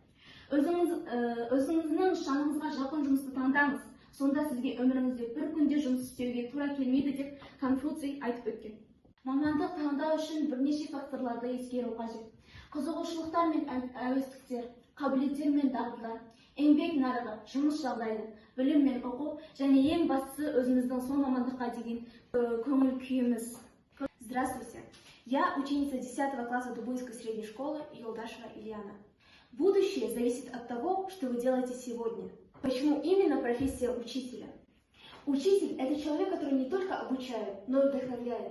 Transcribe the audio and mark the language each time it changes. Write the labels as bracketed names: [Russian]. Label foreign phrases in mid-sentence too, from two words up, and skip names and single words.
[Kazakh] Өзіңіздің шаңыңызға жақын жұмысты таңдаңыз, сонда сізге өміріңізде бір күнде жұмыс істеуге тура келмейді деп Конфуций айтып өткен. Мамандық таңдау үшін бірнеше факторларды ескеру қажет. Қызығушылықтар мен әуестіктер, қабілеттер мен дағдылар, еңбек нарығы, жұмыс жағдайы, білім мен оқу және ең бастысы өзіміздің сол мамандыққа деген көңіл күйіміз. [Russian] Здравствуйте, я ученица 10 класса Дубынской средней школы Юлдашева Ильяна. Будущее зависит от того, что вы делаете сегодня. Почему именно профессия учителя? Учитель – это человек, который не только обучает, но и вдохновляет.